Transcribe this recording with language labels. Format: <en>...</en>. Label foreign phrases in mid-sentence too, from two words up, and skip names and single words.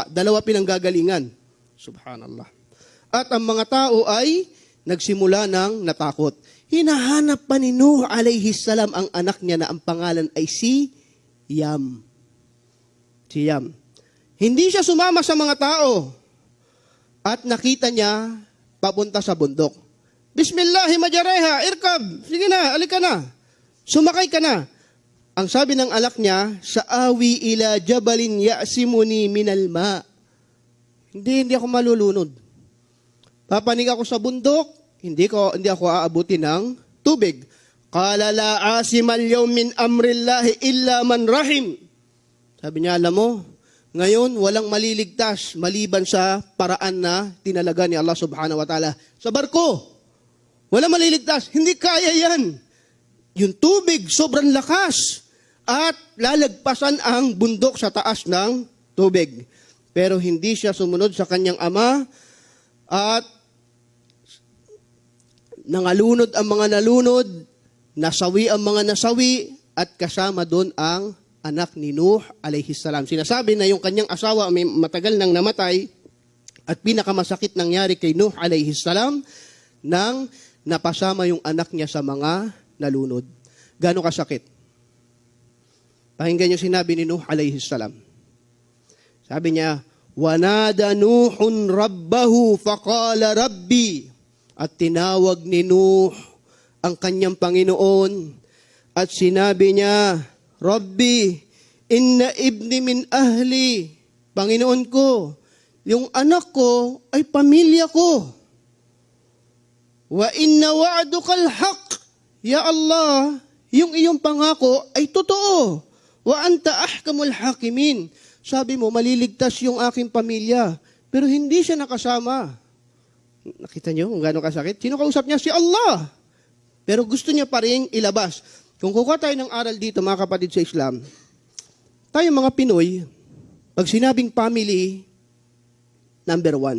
<tl>Dalawa pinanggagalingan. Subhanallah. At ang mga tao ay nagsimula ng natakot. Hinahanap pa ni Nuh</tl> <ar>عليه السلام</ar> <tl>ang anak niya na ang pangalan ay si Yam. Si Yam. Hindi siya sumama sa mga tao. At nakita niya papunta sa bundok.</tl> <ar>بسم الله مجراها اركب.</ar> <tl>Sige na, alika na. Sumakay ka na. Ang sabi ng anak niya,</tl> <ar>سآوي إلى جبل يعصمني من الماء.</ar> <tl>Hindi ako malulunod. Papanig ako sa bundok, hindi ako aabutin ng tubig.</tl> <ar>قال لا عاصم اليوم من أمر الله إلا من رحم.</ar> <tl>Sabi niya, alam mo, ngayon walang maliligtas maliban sa paraan na tinalaga ni Allah</tl> <ar>سبحانه وتعالى.</ar> <tl>Sa barko, walang maliligtas. Hindi kaya yan. Yung tubig sobrang lakas at lalagpasan ang bundok sa taas ng tubig. Pero hindi siya sumunod sa kanyang ama at nangalunod ang mga nalunod, nasawi ang mga nasawi, at kasama doon ang anak ni Nuh</tl> <ar>عليه السلام.</ar> <tl>Sinasabi na yung kanyang asawa may matagal nang namatay at pinakamasakit nangyari kay Nuh</tl> <ar>عليه السلام</ar> <tl>nang napasama yung anak niya sa mga nalunod. Gaano kasakit? Pakinggan niyo sinabi ni Nuh</tl> <ar>عليه السلام.</ar> <tl>Sabi niya,</tl> <ar>ونادى نوح ربه فقال رب.</ar> <tl>At tinawag ni Nuh ang kanyang Panginoon at sinabi niya,</tl> <ar>رب إن ابني من أهلي.</ar> <tl>Panginoon ko, yung anak ko ay pamilya ko.</tl> <ar>وإن وعدك الحق. يا الله,</ar> <tl>yung iyong pangako ay totoo.</tl> <ar>وأنت أحكم الحاكمين.</ar> <tl>Sabi mo, maliligtas yung aking pamilya. Pero hindi siya nakasama. Nakita niyo kung gaano kasakit? Sino kausap niya? Si Allah. Pero gusto niya pa rin ilabas. Kung kukuha tayo ng aral dito, mga kapatid sa Islam, tayo mga Pinoy, pag sinabing family, number 1.</tl>